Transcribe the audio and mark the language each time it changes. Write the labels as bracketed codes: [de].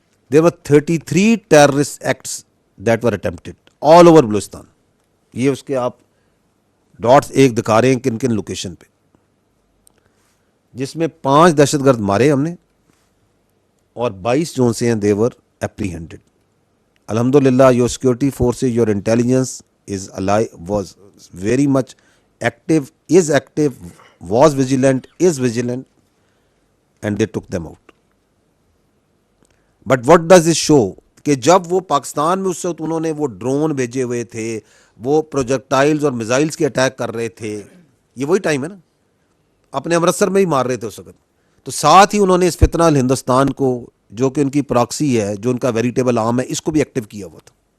[en] There were 33 terrorist acts that were attempted all over Balochistan. [ur] یہ اس کے آپ ڈاٹس ایک دکھا رہے ہیں کن کن لوکیشن پہ، جس میں 5 دہشت گرد مارے ہم نے اور 22 جو سے ہیں [en] They were apprehended. Alhamdulillah, your security forces, your intelligence is alive, was very much active, was vigilant, is vigilant, and they took them out. But what does it show [ur] کہ جب وہ پاکستان میں اس وقت انہوں نے وہ ڈرون بھیجے ہوئے تھے، وہ پروجیکٹائلز اور میزائلز کے اٹیک کر رہے تھے، یہ وہی ٹائم ہے نا، اپنے امرتسر میں ہی مار رہے تھے اس وقت. تو ساتھ ہی انہوں نے اس فتنہ ہندوستان کو، جو کہ ان کی پراکسی ہے، جو ان کا ویریٹیبل آرم ہے، اس کو بھی ایکٹیو کیا ہوا تھا.